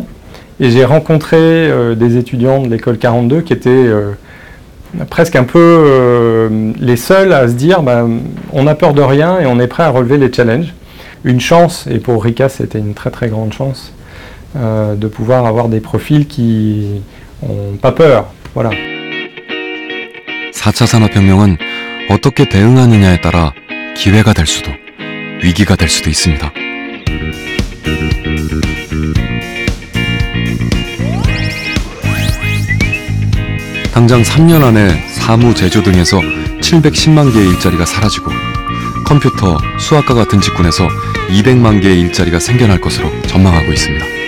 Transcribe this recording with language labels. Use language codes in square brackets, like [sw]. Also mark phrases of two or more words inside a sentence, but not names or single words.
[fr] Et j'ai rencontré des étudiants de l'école 42 qui étaient presque un peu les seuls à se dire on n'a peur de rien et on est prêt à relever les challenges. Une chance, et pour Rika c'était une très très grande chance, de pouvoir avoir des profils qui n'ont pas peur. Voilà. [ko] 4차 산업혁명은 어떻게 대응하느냐에 따라 기회가 될 수도 위기가 될 수도 있습니다. 당장 3년 안에 사무, 제조 등에서 710만 개의 일자리가 사라지고 컴퓨터, 수학과 같은 직군에서 200만 개의 일자리가 생겨날 것으로 전망하고 있습니다.